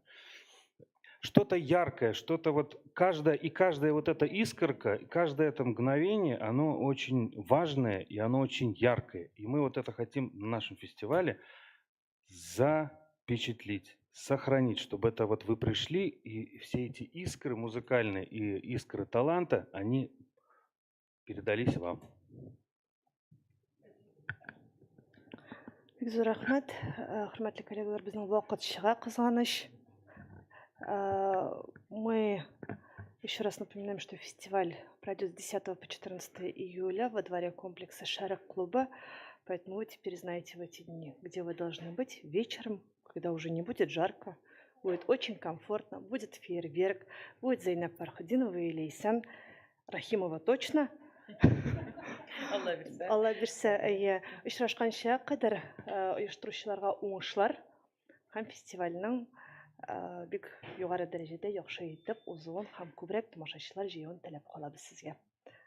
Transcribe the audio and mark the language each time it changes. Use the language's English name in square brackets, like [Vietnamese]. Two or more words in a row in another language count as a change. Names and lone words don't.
[Russian] Что-то яркое, что-то вот каждая вот эта искорка, каждое это мгновение, оно очень важное и оно очень яркое. И мы вот это хотим на нашем фестивале запечатлеть, сохранить, чтобы это вот вы пришли, и все эти искры музыкальные и искры таланта, они передались вам. [Tatar] Бик зур рәхмәт. Хөрмәтле коллегалар, безнең вакыт чыга, кызганыч. [Russian] Мы еще раз напоминаем, что фестиваль пройдет с 10 по 14 июля во дворе комплекса «Шарик клуба». Поэтому вы теперь знаете в эти дни, где вы должны быть вечером, когда уже не будет жарко, будет очень комфортно, будет фейерверк, будет Зайнаб Фархудинова и Лейсан Рахимова точно. [Tatar] Алла бирсә, әйе, очрашканча кадәр оештыручыларга уңышлар һәм фестивальнең бик югары дәрәҗәдә яхшы итеп узуын һәм күбрәк тамашачылар җыюын теләп калабыз сезгә.